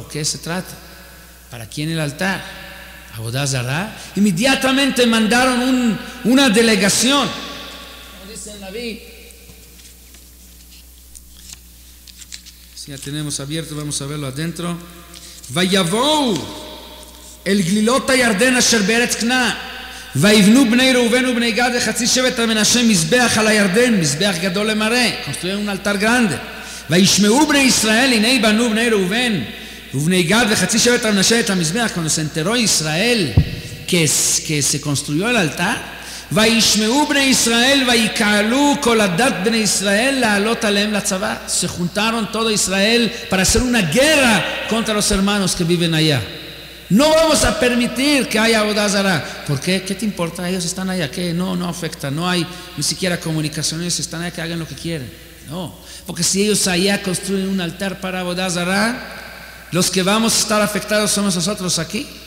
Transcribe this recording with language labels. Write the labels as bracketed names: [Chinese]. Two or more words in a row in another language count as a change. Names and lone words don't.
[Spanish] ¿Qué se trata? ¿Para quién el altar? [Hebrew] עבודה זרה. [Spanish] Inmediatamente mandaron una delegación. Como dice el Naví. Si ya tenemos abierto, vamos a verlo adentro. [Hebrew] ויבואו אל גלילות הירדן אשר בארץ כנען ויבנו בני ראובן ובני גד וחצי שבט המנשה מזבח על הירדן, מזבח גדול למראה. [Spanish] Construyeron un altar grande. [Hebrew] וישמעו בני ישראל, הנה בנו בני ראובן ובני גד וחצי שבט המנשה את המזבח. [Spanish] Cuando se enteró Israel que se construyó el altar, [Hebrew] וישמעו בני ישראל ויקהלו כל הדת בני ישראל לעלות עליהם לצבא. [Spanish] Se juntaron todo Israel para hacer una guerra contra los hermanos que viven allá. No vamos a permitir que haya [Hebrew] עבודה זרה. [Spanish] ¿Por qué? ¿Qué te importa? Ellos están allá. ¿Qué? No afecta. No hay ni siquiera comunicación. Ellos están allá, que hagan lo que quieren. No. Porque si ellos allá construyen un altar para [Hebrew] עבודה זרה, [Spanish] los que vamos a estar afectados somos nosotros aquí.